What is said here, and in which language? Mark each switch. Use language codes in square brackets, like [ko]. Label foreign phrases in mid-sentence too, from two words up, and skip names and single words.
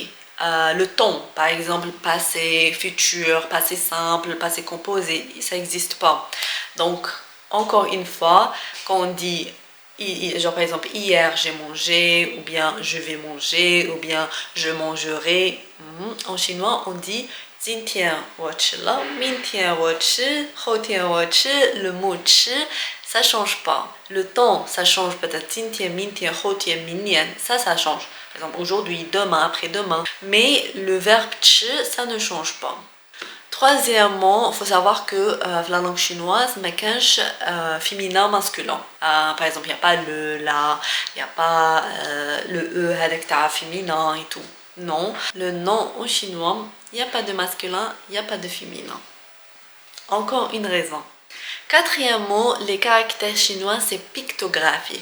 [fr] Le temps, par exemple, passé, futur, passé simple, passé composé, ça n'existe pas. Donc, encore une fois, quand on dit, genre par exemple, hier j'ai mangé, ou bien je vais manger, ou bien je mangerai, en chinois on dit [zh] 今天我吃了，明天我吃，后天我吃, [fr] le mot 吃 ça change pas. Le temps ça change peut-être [zh] 今天、明天、后天、明年, [fr] ça change. Par exemple aujourd'hui, demain, après-demain. Mais le verbe 吃 ça ne change pas. Troisièmement, il faut savoir que la langue chinoise [ar] ما كانش [fr] féminin masculin. Par exemple, il n'y a pas le la, il n'y a pas le e avec ta féminin et tout. Non, le nom en chinois, il n'y a pas de masculin, il n'y a pas de féminin. Encore une raison. Quatrièmement, les caractères chinois c'est pictographique.